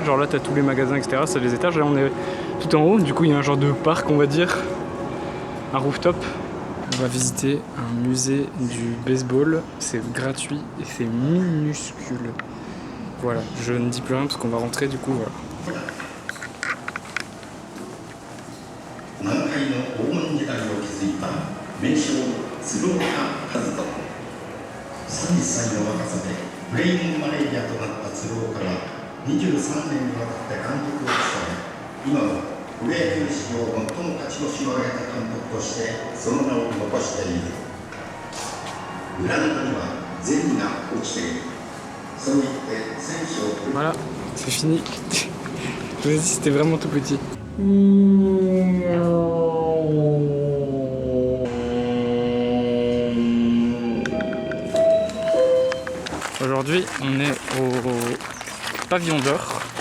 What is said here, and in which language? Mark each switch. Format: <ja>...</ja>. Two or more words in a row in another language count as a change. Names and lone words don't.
<fr>Genre là, t'as tous les magasins, etc. C'est les étages. Là, on est tout en haut. Du coup, il y a un genre de parc, on va dire. Un rooftop. On va visiter un musée du baseball. C'est gratuit et c'est minuscule. Voilà, je ne dis plus rien parce qu'on va rentrer, du coup, voilà.</fr> <ja>名将鶴岡和人30歳の若さでブレインマネージャーとなった鶴岡は23年にわたって監督を務め今はプロ野球史上最も勝ち星を挙げた監督としてその名を残している。グラウンドには銭が落ちている。そう言って選手を</ja> <fr>Voilà, c'est fini. Je vous ai dit, c'était vraiment tout petit. Aujourd'hui, on est au pavillon d'or.</fr>